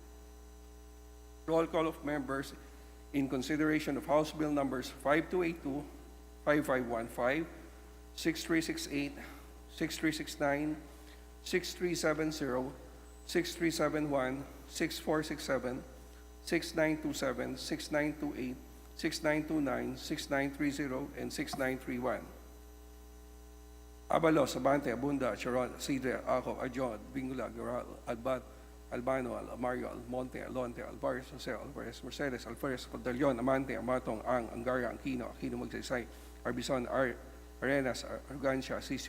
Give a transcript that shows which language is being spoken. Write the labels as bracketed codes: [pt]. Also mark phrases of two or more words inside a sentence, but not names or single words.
[en] Roll call of members in consideration of House Bill numbers 5282, 5515, 6368, 6369, 6370, 6371, 6467, 6927, 6928, 6929, 6930, and 6931. Abalos, Abante, Abunda, Charon, Sidre, Ako, Adjon, Bingula, Garal, Albat, Albano, Almario, Almonte, Alonte, Alvarez, Jose, Alvarez, Mercedes, Alvarez, Paldalion, Amante, Amatong, Ang, Angaria, Aquino, Magsaysay, Arbison, Arenas, Argancia, Asisio,